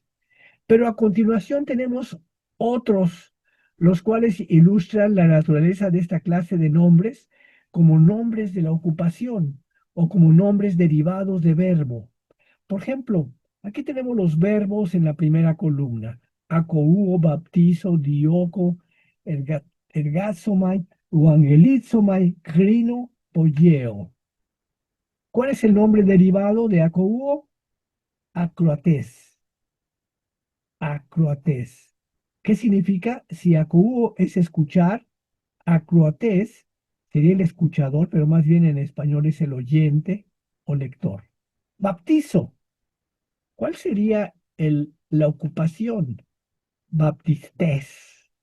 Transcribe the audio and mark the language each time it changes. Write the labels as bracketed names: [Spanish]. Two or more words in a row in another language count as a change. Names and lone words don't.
[Spanish] Pero a continuación tenemos otros, los cuales ilustran la naturaleza de esta clase de nombres como nombres de la ocupación o como nombres derivados de verbo. Por ejemplo, aquí tenemos los verbos en la primera columna: [Greek] acouo, baptizo, dioco, ergazomai, euangelizomai, crino, poieo. [Spanish] ¿Cuál es el nombre derivado de acouo? Acroates. Acroates. ¿Qué significa? Si acouo es escuchar, acroates sería el escuchador, pero más bien en español es el oyente o lector. Baptizo. ¿Cuál sería la ocupación? Baptistés.